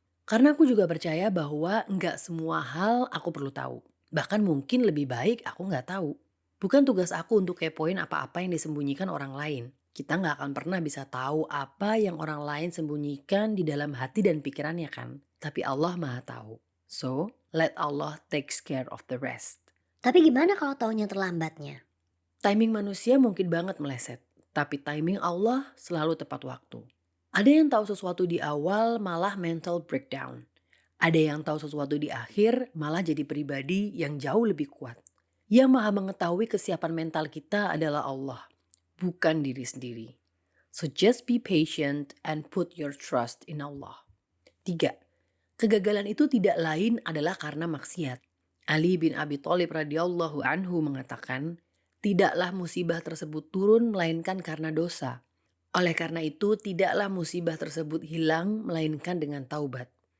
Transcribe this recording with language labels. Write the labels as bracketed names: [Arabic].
[Indonesian] Karena aku juga percaya bahwa nggak semua hal aku perlu tahu. Bahkan mungkin lebih baik aku nggak tahu. Bukan tugas aku untuk kepoin apa-apa yang disembunyikan orang lain. Kita nggak akan pernah bisa tahu apa yang orang lain sembunyikan di dalam hati dan pikirannya kan. Tapi Allah Maha tahu. [English] So, let Allah takes care of the rest. [Indonesian] Tapi gimana kalau taunya terlambatnya? Timing manusia mungkin banget meleset, tapi timing Allah selalu tepat waktu. Ada yang tahu sesuatu di awal malah mental breakdown. Ada yang tahu sesuatu di akhir malah jadi pribadi yang jauh lebih kuat. Yang maha mengetahui kesiapan mental kita adalah Allah, bukan diri sendiri. [English] So just be patient and put your trust in Allah. [Indonesian] 3. Kegagalan itu tidak lain adalah karena maksiat. Ali bin Abi Thalib radhiyallahu anhu mengatakan, tidaklah musibah tersebut turun melainkan karena dosa. Oleh karena itu, tidaklah musibah tersebut hilang melainkan dengan taubat.